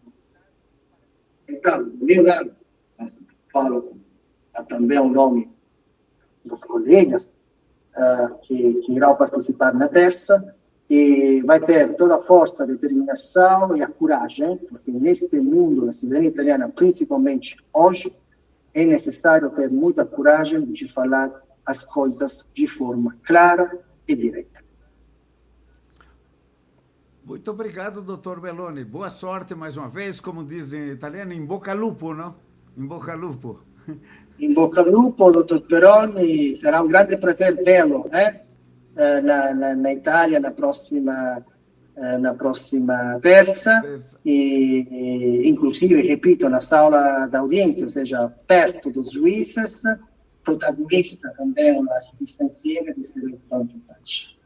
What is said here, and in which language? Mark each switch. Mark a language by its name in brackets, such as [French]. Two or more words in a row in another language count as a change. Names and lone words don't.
[Portuguese] Então, do meu lado, falo também o nome dos colegas que irão participar na terça, e vai ter toda a força, a determinação e a coragem, porque neste mundo da cidadania italiana, principalmente hoje, é necessário ter muita coragem de falar as coisas de forma clara e direta. Muito obrigado, doutor Meloni. Boa sorte mais uma vez, como dizem em italiano, [Italian] in bocca al lupo, [Portuguese] não? [Italian] In bocca al lupo. In bocca al lupo, dottor Peroni, sarà un grande [Portuguese] prazer vê-lo na Itália na próxima terça, e inclusive, repito, na sala da audiência, ou seja, perto dos juízes, protagonista também na revista insieme deste evento tão importante.